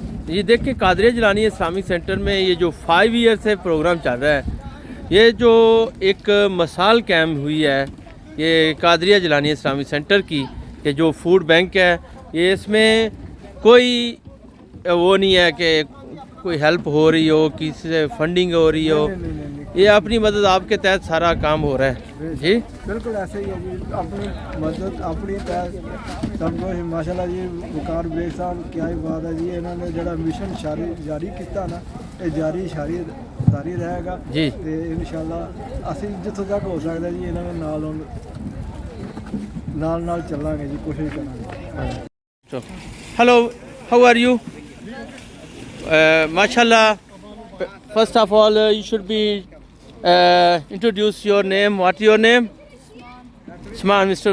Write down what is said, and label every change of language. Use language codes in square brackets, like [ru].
[ur] یہ دیکھ کے قادریہ جیلانی اسلامی سینٹر میں یہ جو 5 ایئر سے پروگرام چل رہا ہے یہ جو ایک مثال قائم ہوئی ہے یہ قادریہ جیلانی اسلامی سینٹر کی کہ جو فوڈ بینک ہے یہ اس میں کوئی وہ نہیں ہے کہ کوئی ہیلپ ہو رہی ہو کسی سے فنڈنگ ہو رہی ہو یہ اپنی مدد آپ کے تحت سارا کام ہو رہا ہے جی بالکل ایسے ہی ہے جی اپنی مدد اپنی تحت سب کو ماشاءاللہ جی وقار بیگ صاحب کیا ہی بات ہے جی انہوں نے [pa] جڑا مشن جاری کیتا [ur] نا یہ جاری رہے گا جی [pa] تے انشاءاللہ اسی جتوں تک ہو سکتا جی انہوں نے نال چلیں گے جی کوشش کریں گے [en] Hello how are you ماشاءاللہ first of all you should be introduce your name what your name Usman Mr.